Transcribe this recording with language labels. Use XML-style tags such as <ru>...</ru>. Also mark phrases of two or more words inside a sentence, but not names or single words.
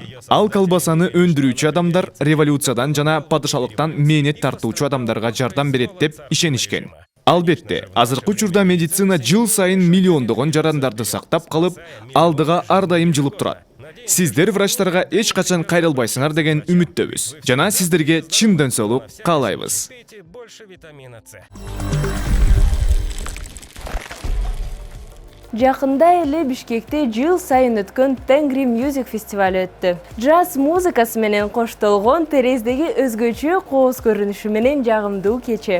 <ky>Ал колбасаны өндүрүүчү адамдар революциядан жана падышалыктан мээнет тартуучу адамдарга жардам берет деп ишенишкен. Албетте, азыркы учурда медицина жыл сайын миллиондогон жарандарды сактап калып, алдыга ар дайым жылып турат. Сиздер врачтарга эч качан кайрылбайсыңар деген үмүттөбүз. Жана сиздерге чын деңсоолук каалайбыз.</ky> <ru>Пейте больше витамина С.</ru> <ky>Жакында эле Бишкекте жыл сайын өткөн Тенгри Music фестивалы өттү. Джаз музыкасы менен коштолгон терездеги өзгөчө кооз көрүнүшү менен жагымдуу кече.</ky>